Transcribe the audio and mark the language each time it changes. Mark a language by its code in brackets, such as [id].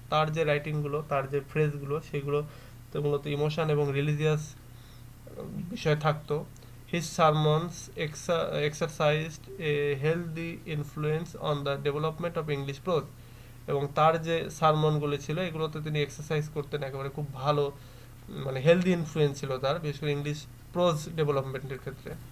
[bn] তার যে রাইটিংগুলো, তার যে ফ্রেজগুলো, সেগুলো তো মূলত ইমোশন এবং রিলিজিয়াস বিষয় থাকতো। [en] His sermons exercised a healthy influence on the development of English prose. [bn] এবং তার যে সারমনগুলো ছিল, এগুলোতে তিনি এক্সারসাইজ করতেন, একেবারে খুব ভালো, মানে হেলদি ইনফ্লুয়েন্স ছিল তার, বিশেষ করে ইংলিশ প্রোজ ডেভেলপমেন্টের ক্ষেত্রে।